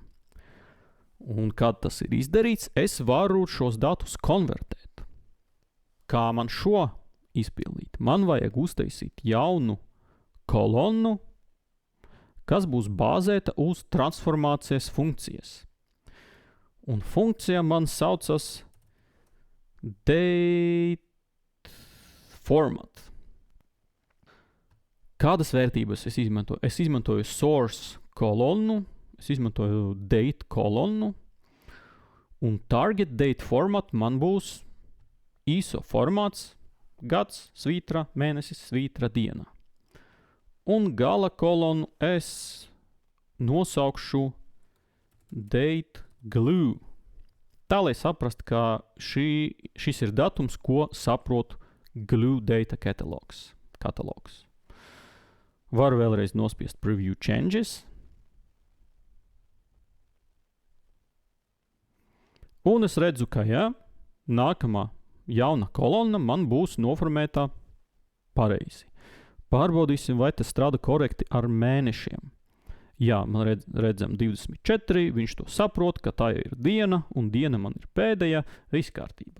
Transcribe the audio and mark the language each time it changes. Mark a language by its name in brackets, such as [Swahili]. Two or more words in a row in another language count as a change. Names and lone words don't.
[Latvian] Un kad tas ir izdarīts, es varu šos datus konvertēt. Kā man šo izpildīt? Man vajag uztaisīt jaunu kolonnu, kas būs bāzēta uz transformācijas funkcijas. Un funkcija man saucas [English] date format. [Latvian] Kādas vērtības es izmantoju? Es izmantoju source kolonnu, es izmantoju date kolonnu, un [English] target date format [Latvian] man būs ISO formāts, gads, svītra, mēnesis, svītra, diena. Un gala kolonu es nosaukšu [English] date glue. [Latvian] Tā, lai saprast, ka šis ir datums, ko saprot [English] glue data [Latvian] katalogs. Varu vēlreiz nospiest [English] preview changes. [Latvian] Un es redzu, ka nākamā jauna kolonna man būs noformētā pareizi. Pārbaudīsim, vai tas strādā korekti ar mēnešiem. Jā, man redzam 24, viņš to saprot, ka tā ir diena, un diena man ir pēdējā, viss kārtībā.